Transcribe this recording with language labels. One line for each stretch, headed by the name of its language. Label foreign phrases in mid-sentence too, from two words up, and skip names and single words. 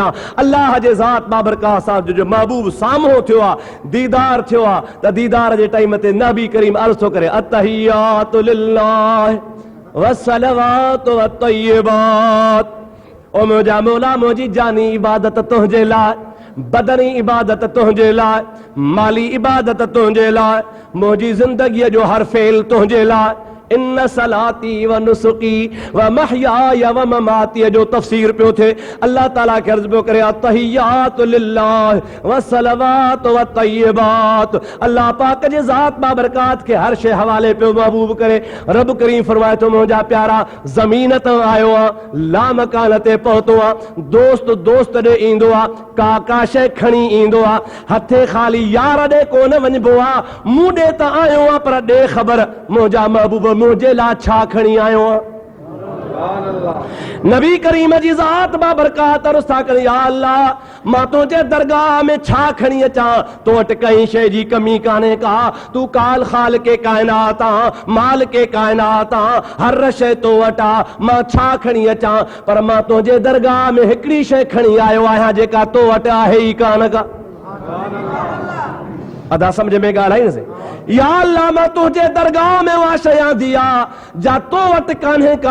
Sindhi: अल्लाह जे ज़ात बाबरकात साहब जो महबूब साम्हूं थियो आहे, दीदार थियो आहे त दीदार जे टाइम ते नबी करीम अर्ज़ थो करे
Arabic: التحيات لله والصلوات والطيبات.
Sindhi: ओ मुंहिंजा मौला मुंहिंजी जानी इबादत तुंहिंजे लाइ, बदनी इबादत तुंहिंजे लाइ, माली इबादत तुंहिंजे लाइ, मुंहिंजी ज़िंदगीअ जो हर फेल तुंहिंजे लाइ।
Arabic: إن صلاتي ونسكي ومحياي ومماتي
Sindhi: जो तफसीर पियो थे। अल्लाह ताला के अर्ज़ पियो करे
Arabic: التحيات لله والصلوات والطيبات.
Sindhi: अल्लाह पाक जे ज़ात बाबरकात के हर शे हवाले पियो महबूब करे। रब करीम फरमाए तो मुंहिंजा प्यारा ज़मीन तां आयो आ, लामकान ते पहुतो आ, दोस्त दोस्त ॾे ईंदो आ, का शइ खणी ईंदो आ, हथे ख़ाली यार ॾे कोन वञिबो आ। मूं ॾे त आयो आ पर ॾे ख़बर मुंहिंजा महबूब मुझे ला छा खणी आयो। नबी करीम जी ज़ात बाबरकात अर्ज़ था करे या अल्लाह मां तुंहिंजे दरगाह में छा खणी अचां, तो वटि कंहिं शइ जी कमी कान्हे का, तू काल खाल के कायनात आ, माल के कायनात आ, हर शइ तो वटि आ, मां छा खणी अचां, पर मां तुंहिंजे दरगाह में हिकिड़ी शइ खणी आयो आहियां जेका तो वटि आहे ई कान का। अदा समझ में ॻाल्हि आई न? या अल्लाह मां तुंहिंजे दरगाह में उहा शइ आंदी आहे जा तो वटि कान्हे का।